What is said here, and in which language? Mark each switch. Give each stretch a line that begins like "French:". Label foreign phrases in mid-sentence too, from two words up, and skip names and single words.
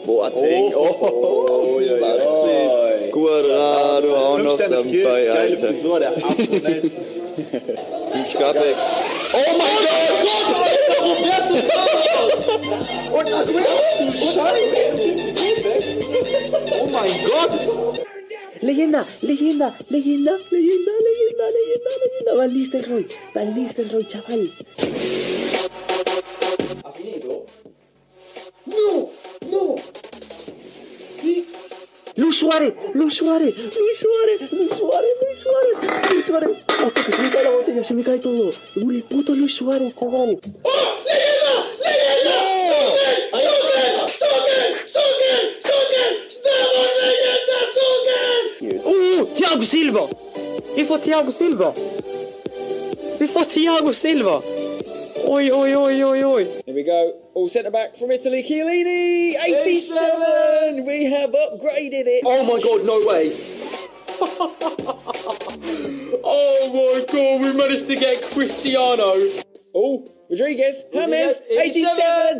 German: Boateng, 87. Guardado auch noch dabei, Alter. Geile Frisur, der abschnellsten. Skabek. Oh mein Gott! Alter, Roberto Carlos! Und Aguero, du Scheiße! Oh mein Gott!
Spanish: Leyenda. Van Nistelrooy, chaval.
Italian: ¿Ha finito?
Spanish: No. Luis Suárez. Hostia, que se me cae la botella, se me cae todo. El puto Luis Suárez, chaval. ¡Oh! ¡Leyenda! ¡Soken! ¡Estamos leyenda, Soken!
Swedish: Oh, Thiago Silva! Vi får Thiago Silva! Oi.
English: Here we go. All centre back from Italy, Chiellini, 87. We have upgraded it. Oh my god, no way! Oh my god, we managed to get Cristiano! Oh, Rodriguez, James, 87.